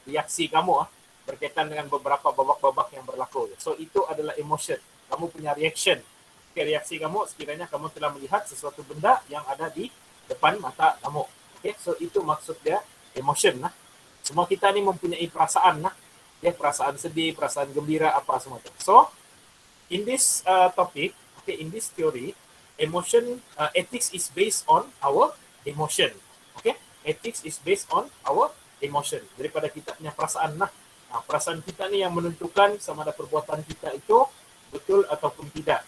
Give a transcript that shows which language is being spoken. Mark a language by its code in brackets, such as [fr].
[ms] Reaksi kamu berkaitan dengan beberapa babak-babak yang berlaku. So itu adalah emotion. Kamu punya reaction. Oke, reaksi kamu sekiranya kamu telah melihat sesuatu benda yang ada di depan mata kamu. Oke, so itu maksud dia emotion lah. Semua kita ni mempunyai perasaan lah. Ya, perasaan sedih, perasaan gembira, apa semua itu. [en] So, in this topic, okay, in this theory, emotion, ethics is based on our emotion. Okay, ethics is based on our emotion. [ms] Daripada kita punya perasaan lah. Perasaan kita ni yang menentukan sama ada perbuatan kita itu betul ataupun tidak.